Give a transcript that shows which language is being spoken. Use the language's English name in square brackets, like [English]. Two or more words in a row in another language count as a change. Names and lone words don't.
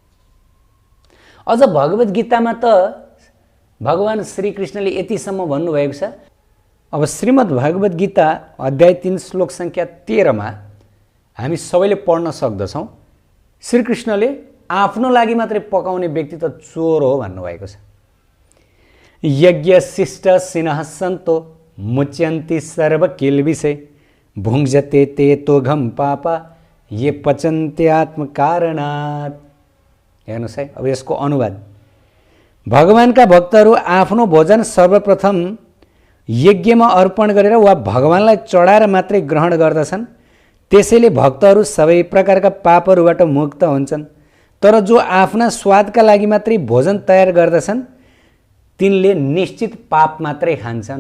[Nepali] अझ भगवत गीतामा त भगवान श्रीकृष्णले यतिसम्म भन्नुभएको छ। अब श्रीमद् भगवत गीता अध्याय 3 श्लोक संख्या 13 मा हामी सबैले पढ्न सक्दछौँ। श्रीकृष्णले आफ्नो लागि मात्रै पकाउने व्यक्ति त चोर हो भन्नुभएको छ। [Sanskrit] यज्ञ शिष्ट सिनः सन्तो मुच्यन्ति सर्व किल्बिषे भुङ्जते ते तोघम पापा ये पचन्ते आत्म कारणात्। [Nepali] हेर्नुहोस् है, अब यसको अनुवाद, भगवानका भक्तहरू आफ्नो भोजन सर्वप्रथम यज्ञमा अर्पण गरेर वा भगवानलाई चढाएर मात्रै ग्रहण गर्दछन्। त्यसैले भक्तहरू सबै प्रकारका पापहरूबाट मुक्त हुन्छन्। तर जो आफ्ना स्वादका लागि मात्रै भोजन तयार गर्दछन् तिनले निश्चित पाप मात्रै खान्छन्।